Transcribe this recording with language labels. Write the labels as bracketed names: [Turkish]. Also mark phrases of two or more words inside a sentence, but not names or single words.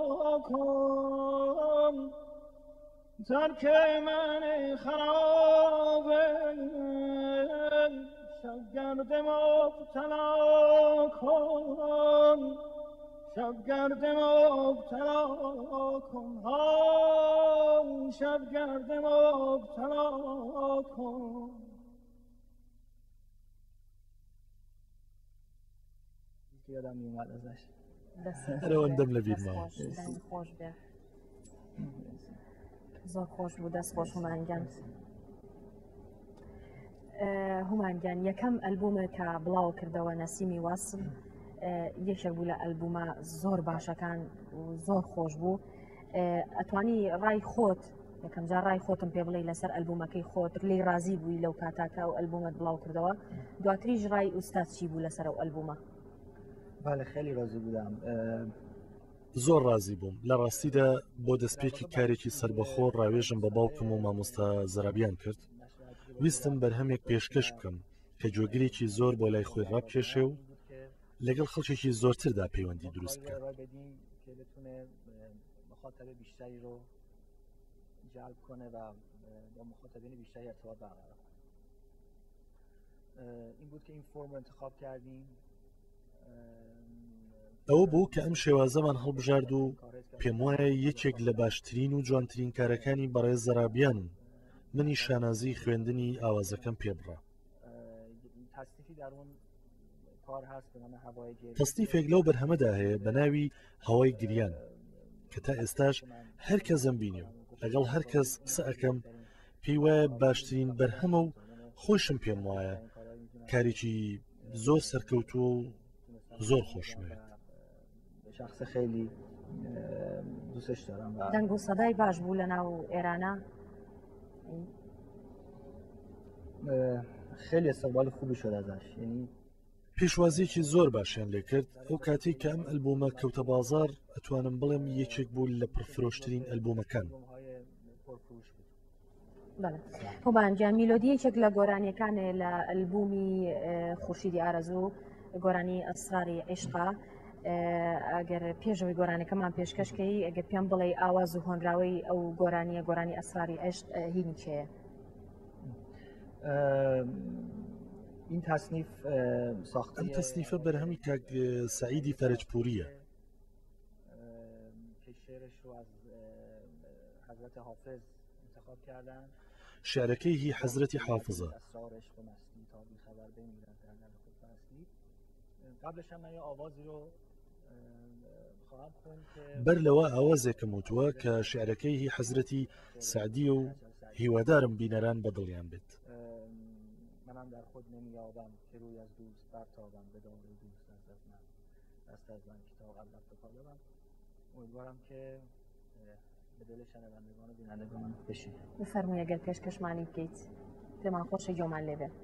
[Persian] کن ترک من خرابه شبگرد مبتلا کن شبگرد مبتلا کن ها شبگرد مبتلا کن. یادم میومد ازش [Central Kurdish] هەرەوەندەم لەبیر ماوە خۆش بێ زۆر خۆش بوو دەست خۆش هومانگیان. هومانگیان یەکەم ئەلبومە کە بڵاو کردەوە نەسیمی واسڵ یەکێک بوو لە ئەلبومە زۆر باشەکان و زۆر خۆش بوو. ئەتوانی ڕای خۆت یەکەم جار ڕای خۆتم پێ بڵێ لەسەر ئەلبومەکەی خۆت لی رازی بووی لەو کاتاکە و ئەلبومت بڵاو کردەوە دواتریش ڕای ئوستاد چی بوو لەسەر ئەو ئەلبومە؟ [Persian] بله خیلی راضی بودم. [Central Kurdish] زۆر رازی بووم لە ڕاستیدا بۆ دەستپێکی کارێکی سربەخۆ ڕاوێژم بە باوکم و مامۆستا زەرابیان کرد. ویستم بەرهەمێک پێشکەش بکەم کە جۆگرێکی زۆر بۆ لای خۆی ڕابکێشێ و لەگەڵ خەڵکێکی زۆرتردا پەیوەندی دروست بکات. [Persian] مخاطب بیشتری رو جلب کنه و با مخاطبین بیشتری ارتباط برقرار کنه. این بود که این فرم رو انتخاب کردیم. [Central Kurdish] ئەوە بوو کە ئەم شێوازەمان هەڵبژارد و پێم وایە یەکێک لە باشترین و جوانترین کارەکانی بەڕێز زەرابیان و منی شانازی خوێندنی ئاوازەکەم پێبڕا. تەستیفێک لەو بەرهەمەدا هەیە بە ناوی هەوای گریان کە تا ئێستاش هەر کەسم بینێ و لەگەڵ هەر کەس قسە ئەەکەم پێی وایە باشترین بەرهەمە و خۆشم پێم وایە کارێکی زۆر سەرکەوتووە و زۆر خۆشمەوێت. [Persian] شخص خیلی دوستش دارم. [Central Kurdish] دەنگ و سەدای باش بوو لە ناو ئێرانە [Persian] خیلی استقبال خوبی شد ازش. یعنی [Central Kurdish] پێشوازیەکی زۆر باشیان لێ کرد. ئەو کاتێک کە ئەم ئەلبومە کەوتە بازار ئەتوانم بڵێم یەکێک بوو لە پرفرۆشترین ئەلبومەکان. هومانگیان میلۆدیەکێک لە گۆرانیەکانێ لە ئەلبومی خورشیدی ئارەزوو گۆرانی ئەسراری عیشقا. ئەگەر پێشەوەی گۆرانەکەمان پێشکەشکەی ئەگەر پێم بڵێ ئاواز و هۆنراوەی ئەو گۆرانیە گۆرانی ئەسراری عیشق هینی چێە؟ [Persian] این تصنیف ساخته [Central Kurdish] ئەم تەصنیفە بەرهەمی کاک سعیدی فەرجپوریە. [Persian] شعرش رو از حضرت حافظ انتخاب کردن. [Central Kurdish] شعرەکەی هی حەزرەتی حافظە. [Persian] اسرار عشق و مستی تا بی خبر بمیرد در دل خود بستی. قبلش هم من یه آوازی رو خواهم خوند که [Central Kurdish] بەر لەوە ئاوازێکم وتووە کە شعرەکەی هی حەزرەتی سعدی و هیوادارم بینەران بەدڵیان بێت. [Persian] منم در خود نمیابم که روی از دوست برتابم به دار دوست دست از من کتاب قلب بکالبم. امیدوارم که به دل شنوندگان و بینندگان بشینه. بفرمایید اگر [Central Kurdish] پێشکەشمانی بکەیت پێمان خۆشە گوێمان لێ بێ.